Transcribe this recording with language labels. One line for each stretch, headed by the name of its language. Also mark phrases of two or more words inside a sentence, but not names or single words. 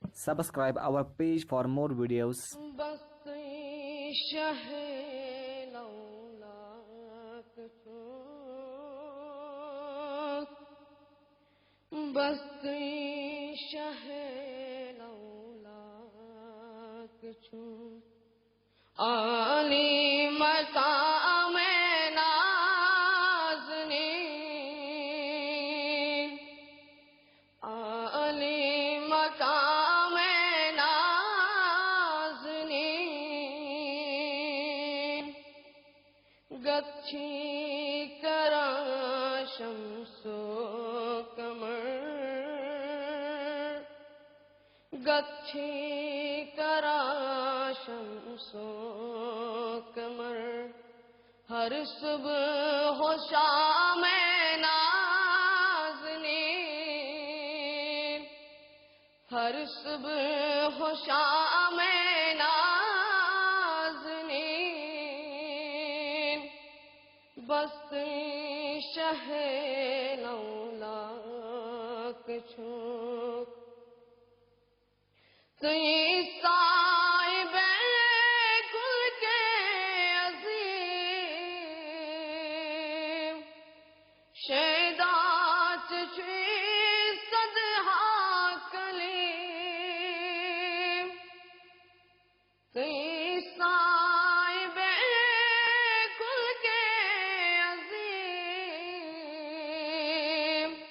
English: Subscribe our page for more videos.
Kashmiri: بستی شہ لولاک چون بستی شہ لولاک چون عالی مقام نازنین عالی مقام نازنین گچھی کرا شمس و قمر گچھی کرا شمس و قمر ہر صبح و شام نازنین ہر صبح و شام نازنین بستی شہ لولاک چون تئی صاحب کل کے عظیم شیدات چی صدہا کلیم تئی صاحب کل کے عظیم